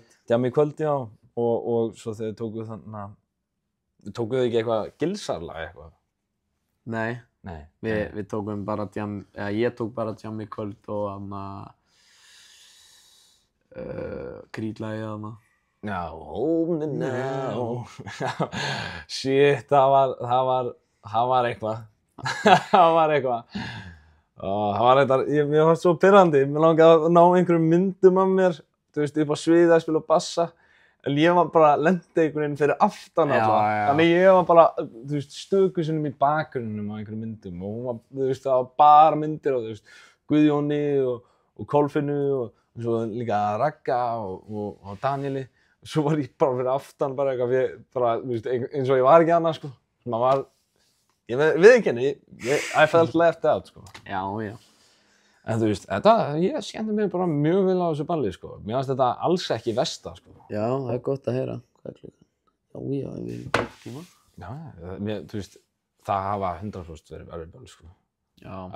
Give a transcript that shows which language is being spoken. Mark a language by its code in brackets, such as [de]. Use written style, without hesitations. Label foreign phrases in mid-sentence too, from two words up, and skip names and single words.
[is] Djammi kvöld, já, og svo þegar tókuðu ekki eitthvað gilsarlag eitthvað? Nei. Við tókum bara ég tók bara djammi kvöld og Krídlagið þarna. Já, [en] hold me now. Shit, [is] það var eitthvað. Það var eitthvað. Það var eitthvað, mér fannst svo pirrandi. Mér langaði að ná einhverjum myndum af mér, þú veist, upp á sviði að spila bassa. En ég var bara lenti einhvern veginn fyrir aftan alltaf. Þannig ég var bara, þú veist, stöku sinnum í bakgrunnum á einhverjum myndum. Og hún var, þú veist, það var bara myndir á, þú veist, Guðjóni og Kolfinnu og svo líka Ragga og Danieli. Svo var ég bara fyrir aftan bara eitthvað, bara, þú veist, eins og ég var ekki annað, sko. Maður var, ég viðurkenni, [en] I felt left out, [is] sko. Já. En þú veist, ég skemmti mig bara mjög vel á þessu balli, sko. Mér fannst þetta alls ekki versta, sko. Já, það er gott að heyra. Hvað er klukkan? Já, við erum tíma. Já, þú veist, það hafa 100% verið erfið balli, sko. Já.